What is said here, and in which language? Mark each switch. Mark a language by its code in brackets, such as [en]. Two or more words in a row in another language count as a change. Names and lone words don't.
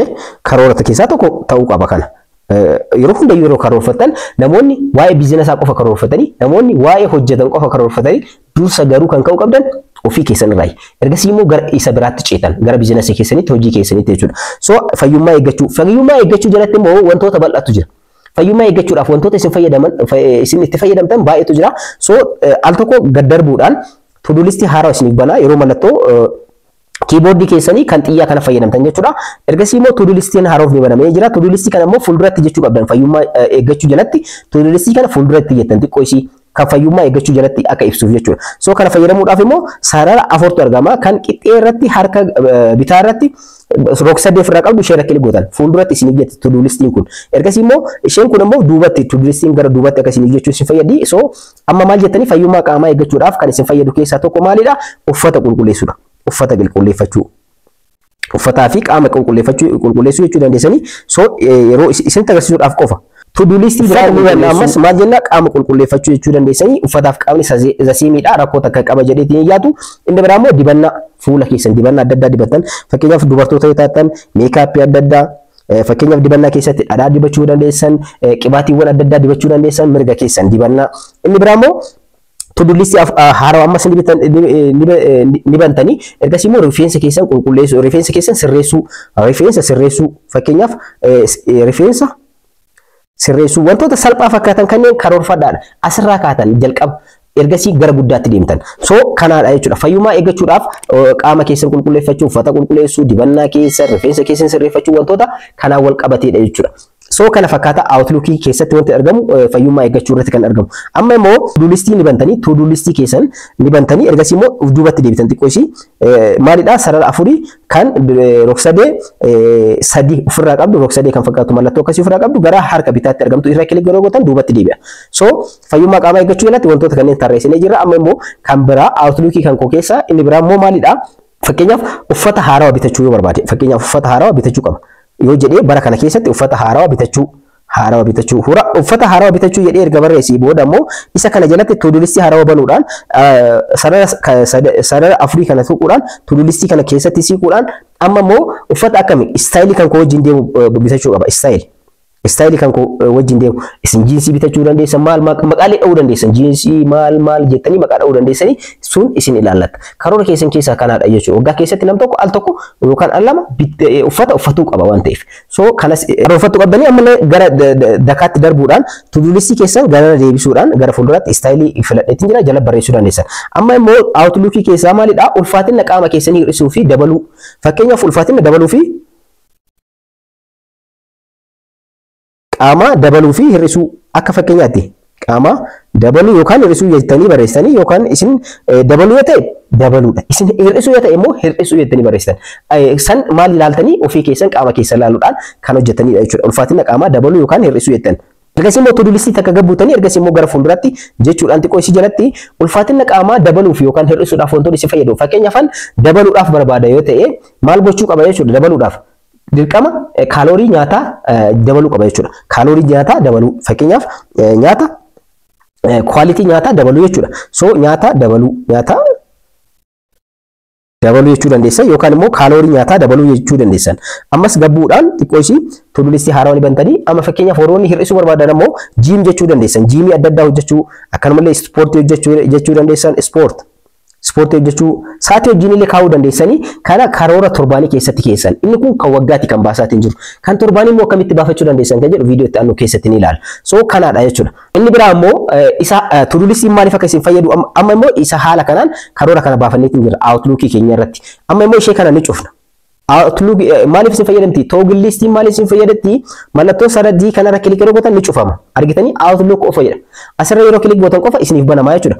[om] Karoorata keessaa tokko ta'uu qaba kana. Yeroo hunda yeroo karoorfatan namoonni waa'ee biizinasa qofa karoorfatanii namoonni waa'ee hojjetan qofa karoorfatanii dursa garuu kan ka'u qabdan ofii keessan irraa ergasii immoo gara isa biraatti ceetan gara biizinasii keessanitti hojii keessanitti jechuudha. So fayyummaa eeggachuu jalatti immoo wantoota bal'aatu jira. Fayyummaa eeggachuudhaaf wantoota isin itti fayyadamtan baay'eetu jira. So al tokko gad darbuudhaan [en] to do list [om] haaraa isiniif banaa yeroo mallattoo keyboard keessanii kan xiyyaa kana fayyadamtan jechuudha. Ergasii immoo [en] to do listiin [om] haaroof ni banamee jira. [en] To do listii [om] kana immoo fuulduratti jechuu qabdan fayyummaa eeggachuu jalatti [en] to do listii [om] kana fuulduratti jettan xiqqoo isii kan fayyummaa eeggachuu jalatti akka ibsuuf jechuudha. So kana fayyadamuudhaaf immoo sarara afurtu argama kan qixxee irratti harka bitaa irratti rog-sadee irraa qabdu ishee irra kilik gootan fuulduratti isiniif jetti [en] to do listiin [om] kun. Ergasii immoo isheen kun immoo duubatti [en] to do listiin [om] gara duubatti akka isiniif jechuu isin fayyadi. So amma maal jettanii fayyummaa qaamaa eeggachuudhaaf kan isin fayyadu keessaa tokko maalidha? Uffata qulqulleessuudha. Uffata qulqulleeffachuu. Uffataa fi qaama qulqulleessuu jechuu dandeessanii. So yeroo isin agarsiisuudhaaf qofa. [en] To do list [om] ammas maal jenna qaama qulqulleeffachuu jechuu dandeessanii uffataaf qaamni zasiimiidha rakkoota akka qaba jedheetiin yaadu. Inni biraa immoo dibannaa fuula keessan dibannaa adda addaa dibattan fakkeenyaaf dubartoota yoo taatan meekaappii adda addaa fakkeenyaaf dibannaa keessatti dhadhaa dibachuu dandeessan qibaatiiwwan adda addaa dibachuu dandeessan mirga keessan dibannaa. Inni biraa immoo [en] to do list [om] haaraa ammas ni bantanii ergasii immoo rifeensa keessan qulqulleessuu rifeensa keessan sirreessuu fakkeenyaaf rifeensa sirreessuu wantoota salphaa fakkaatan kanneen karoorfadhaadha asirraa kaatan jalqaba ergasii gara guddaatti deemtan. So kanaadha jechuudha. Fayyummaa eeggachuudhaaf qaama keessan qulqulleeffachuu, uffata qulqulleessuu, dibannaa keessan, rifeensa keessan sirreeffachuu wantoota kanaan wal qabateedha jechuudha. So kana fakkaata outlook keessatti wanti argamu fayyummaa eeggachuu irratti kan argamu. Amma immoo [en] to do listii [om] ni bantanii [en] to do listii [om] keessan ni bantanii ergasii immoo duubatti deebitan xiqqoo isii maalidha sarara afurii kan rog-sadee sadii ofirraa qabdu rog-sadee kan fakkaatu mallattoo akkasii ofirraa qabdu gara harka bitaatti argamtu irra kilik yeroo gootan duubatti deebi'a. So fayyummaa qaamaa eeggachuu jalatti wantoota kanneen tarreessinee jirra. Amma immoo kan biraa outlook kan koo keessaa inni biraa immoo maalidha? Fakkeenyaaf uffata haarawaa bitachuu yoo barbaade fakkeenyaaf uffata haarawaa bitachuu qaba. Yoo jedhee bara kana keessatti uffata haarawaa bitachuu uffata haarawaa bitachuu jedhee erga barreessii booda immoo isa kana jalatti [en] to do listii [om] haarawaa banuudhaan sarara afurii kana tuquudhaan [en] to do listii [om] kana keessatti siquudhaan amma immoo uffata akkamii istaayilii kan koo wajjin deemu bitachuu qaba. Istaayilii kan koo wajjin deemu isin jiinsii bitachuu dandeessan maal maqaalee dha'uu dandeessan jiinsii maal jettanii maqaa dha'uu dandeessanii sun isin ilaallata. Karoora keessan keessaa kanaadha jechuudha. Waggaa keessatti nam tokko al tokko yookaan al lama uffata uffatuu qaba waan ta'eef. So kanas karoorfachuu qabdanii amma gara dakaatti darbuudhaan [en] to do listii [om] keessan gara deebisuudhaan gara fuulduraatti istaayilii filadheetiin jira jala barreessuu dandeessan. Amma immoo outlook keessaa maalidha? Ulfaatina qaama keessanii hir'isuu fi dabaluu. Fakkeenyaaf ulfaatina dabaluu fi qaama dabaluu fi hir'isuu akka fakkeenyaatti qaama dabaluu yookaan hir'isuu jettanii barreessanii yookaan isin dabaluu yoo ta'e dabaluudha. Isin hir'isuu yoo ta'e immoo hir'isuu jettanii barreessan. San maal ilaaltanii ofii keessan qaama keessan ilaaluudhaan kan hojjetanidha jechuudha. Ulfaatina qaamaa dabaluu yookaan hir'isuu jettan. Ergasii immoo to do listii takka gabbuutanii ergasii immoo gara fuulduraatti jechuudhaan xiqqoo isii jalatti ulfaatina qaamaa dabaluuf yookaan hir'isuudhaaf wantoonni isin fayyadu. Fakkeenyaaf dabaluudhaaf barbaada yoo ta'e maal gochuu qaba jechuudha dabaluudhaaf. Dirqama kaaloorii nyaataa dabaluu qaba jechuudha. Kaaloorii nyaataa dabaluu fakkeenyaaf nyaata quality nyaataa dabaluu jechuudha. So nyaata dabaluu dabaluu jechuu dandeessan yookaan immoo kaaloorii nyaataa dabaluu jechuu dandeessan. Ammas gabbuudhaan xiqqoo ishii [en] to-do listii [om] haaraa ni bantanii amma fakkeenyaaf warroonni hir'isuu barbaadan immoo jiim jechuu dandeessan. Jiimii adda addaa hojjechuu akkanumallee ispoortii hojjechuu dandeessan. Ispoortii hojjechuu sa'aatii wajjin illee kaa'uu dandeessanii kana karoora torbaanii keessatti keessan. Inni kun kan waggaatti kan baasaatiin jiru. Kan torbaanii immoo akkamitti baafachuu dandeessan kan jedhu viidiyoo itti aanu keessatti ni ilaalla. So kanaadha jechuudha. Inni biraa immoo isa [en] to-do listiin [om] maaliif akka isin fayyadu amma immoo isa haala kanaan karoora kana baafanneetiin jira Outlook keenya irratti. Amma immoo ishee kana ni cufna. Outlook maaliif isin fayyadamti? [en] Toggle listiin [om] maaliif isin fayyadatti? Mallattoo saradii kanarra kilik yeroo gootan ni cufama. Argitanii Outlook of fayyada. Asirra yeroo kilik gootan qofa isiniif banamaa jechuudha.